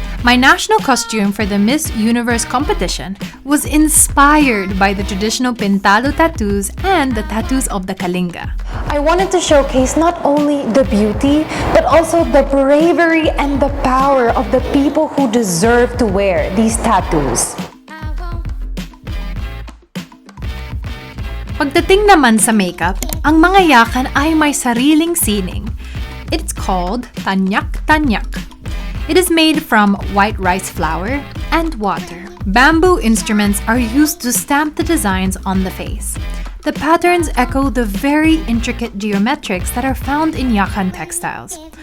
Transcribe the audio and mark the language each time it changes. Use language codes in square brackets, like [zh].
[en] My national costume for the Miss Universe competition was inspired by the traditional pintalo tattoos and the tattoos of the Kalinga. I wanted to showcase not only the beauty, but also the bravery and the power of the people who deserve to wear these tattoos. [tl] Pagdating naman sa makeup, ang mga yakan ay may sariling sining. [en] It's called tanyak-tanyak. It is made from white rice flour and water. Bamboo instruments are used to stamp the designs on the face. The patterns echo the very intricate geometrics that are found in yakan textiles.